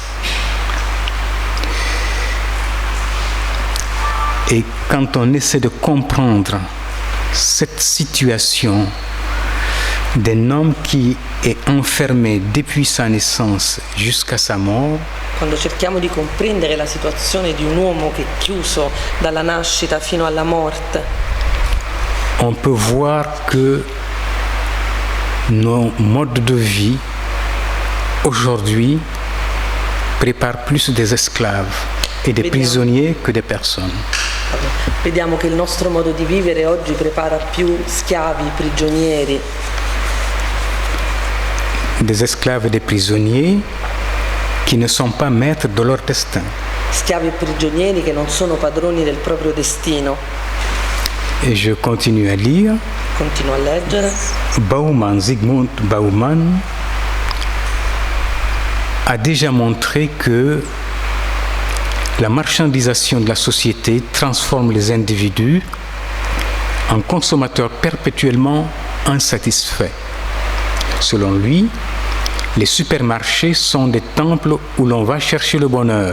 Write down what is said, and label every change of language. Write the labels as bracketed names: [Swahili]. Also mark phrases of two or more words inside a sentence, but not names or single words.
[French] Et quand on essaie de comprendre cette situation d'un homme qui est enfermé depuis sa naissance jusqu'à sa mort, [Italian] quando cerchiamo di comprendere la situazione di un uomo che è chiuso dalla nascita fino alla morte, [French] on peut voir que nos modes de vie aujourd'hui préparent plus des esclaves et des prisonniers que des personnes. [Italian] Vediamo che il nostro modo di vivere oggi prepara più schiavi, prigionieri. [French] Des esclaves et des prisonniers qui ne sont pas maîtres de leur destin. [Italian] Schiavi e prigionieri che non sono padroni del proprio destino. [French] Et je continue à lire. [Italian] Continuo a leggere. [French] Zygmunt Bauman a déjà montré que la marchandisation de la société transforme les individus en consommateurs perpétuellement insatisfaits. Selon lui, les supermarchés sont des temples où l'on va chercher le bonheur.